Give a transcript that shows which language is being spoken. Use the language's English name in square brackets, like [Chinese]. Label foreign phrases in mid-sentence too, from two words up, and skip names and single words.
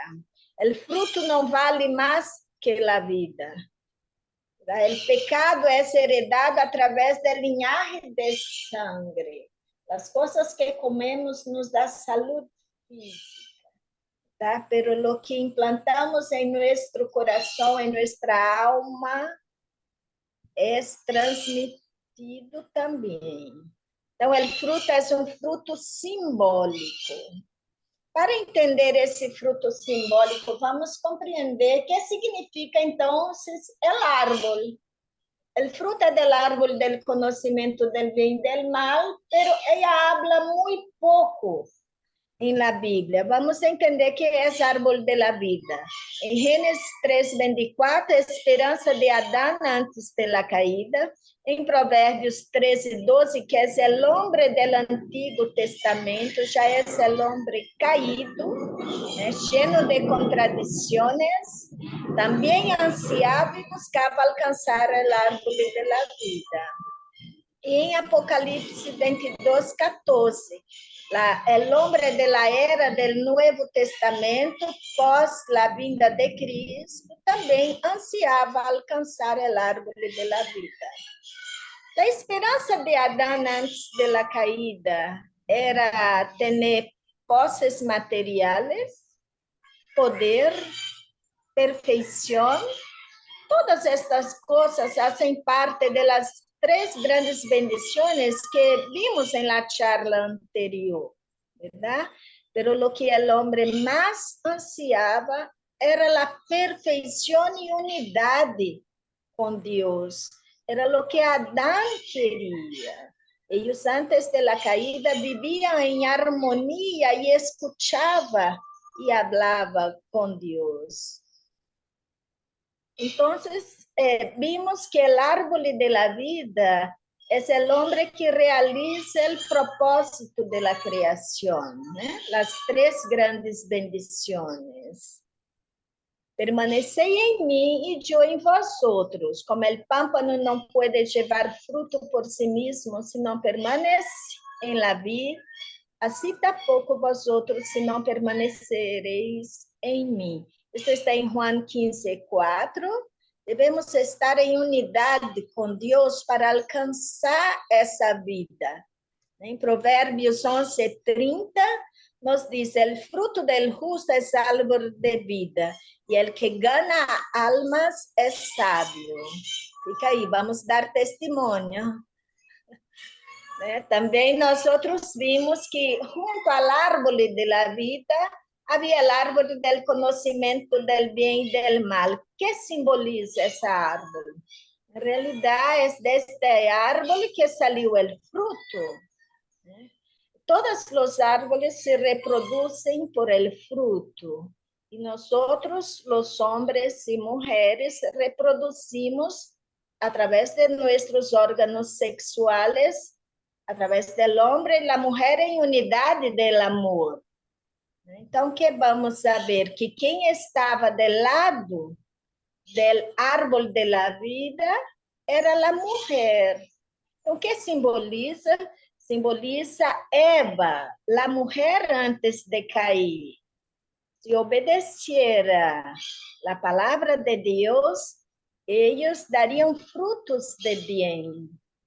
[Spanish] El fruto no vale más que la vida. El pecado es heredado a través del linaje de sangre. Las cosas que comemos nos da salud física, ¿tá? Pero lo que implantamos en nuestro corazón, en nuestra alma, [Portuguese] é transmitido também. Então, o fruto é um fruto simbólico. Para entender esse fruto simbólico, vamos compreender o que significa, então, o árbol. O fruto é do árbol do conhecimento do bem e do mal, pero ela habla muito pouco em la Bíblia. Vamos entender que é o árbol [Spanish] de la vida. [Portuguese] Em Gênesis 3:24, a esperança de Adão antes [Spanish] de la caída. [Portuguese] Em Provérbios 13:12, que é o homem do Antigo Testamento, já é o homem caído, cheio de contradições. Também ansiava e buscava alcançar o árbol [Spanish] de la vida. [Portuguese] E em Apocalipse 22:14, [Spanish] el hombre de la era del Nuevo Testamento, [Portuguese] pós la vinda de Cristo, também ansiava alcançar [Spanish] el árbol de la vida. [Portuguese] A esperança de Adão antes [Spanish] de la caída [Portuguese] era ter posses materiais, poder, perfeição. Todas estas coisas fazem parte das três grandes bendições que vimos em [Spanish] la charla [Portuguese] anterior, ¿verdad? [Spanish] Pero lo que el hombre más ansiaba era la [Portuguese] perfeição e unidade com Deus. [Spanish] Era lo que Adán quería. Ellos antes de la caída vivían en armonía y escuchaba y hablaba con Dios. Entonces, vimos que el árbol de la vida es el hombre que realiza el propósito de la creación, ¿eh? Las tres grandes bendiciones. [Portuguese] Permanecei em mim e eu em vosotros. [Spanish] Como el pámpano [Portuguese] não pode [Spanish] llevar fruto por si mismo si [Portuguese] não permanece em [Spanish] la vid, [Portuguese] assim tampouco vosotros se não permanecereis em mim. Isso está em Juan 15:4. Devemos estar em unidade com Deus para alcançar essa vida. Em Provérbios 11:30, nos diz: [Spanish] el fruto del justo es árbol de vida, y el que gana almas es sabio. [Portuguese] Fica aí, vamos dar testemunho. Também nós vimos que junto ao árvore [Spanish] de la vida [Portuguese] havia o árvore del conhecimento del bien e del mal. Que simboliza essa árvore? [Spanish] En realidad es de este árbol que salió el fruto. Todos los árboles se reproducen por el fruto. Y nosotros, los hombres y mujeres, reproducimos a través de nuestros órganos sexuales, a través del hombre y la mujer en unidad del amor. [Portuguese] Então, que vamos a ver? Que quem estava [Spanish] del lado del árbol de la vida [Portuguese] era a mulher. Então, o que simboliza? Simboliza Eva, a mulher antes de cair. Se obedeciera a palavra de Deus, eles dariam frutos de bem, né?